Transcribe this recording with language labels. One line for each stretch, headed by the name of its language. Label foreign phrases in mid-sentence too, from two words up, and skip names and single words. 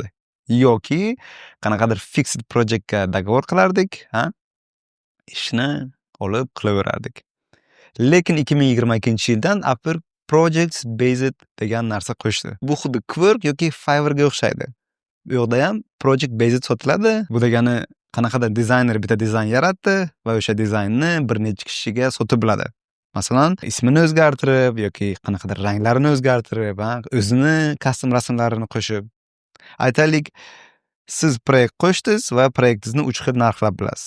Uzbek: Yoki qanaqadir
English: fixed projectga
Uzbek: dogovor qilardik, ishni olib qilaverardik. Lekin 2022-yildan Upwork Projects Based degan narsa qo'shdi. Bu xuddi Quark yoki Fiverrga o'xshaydi. Bu yoqda ham
English: project based
Uzbek: sotiladi. Bu degani qanaqadir dizayner bitta dizayn yaratdi va o'sha dizaynni bir necha kishiga sotib biladi. Masalan, ismini o'zgartirib yoki qanaqadir ranglarini o'zgartirib, o'zini custom rasmlarini qo'shib. Aytaylik, siz proyekt qo'shdingiz va proyektingizni 3 xil narxlab bilasiz.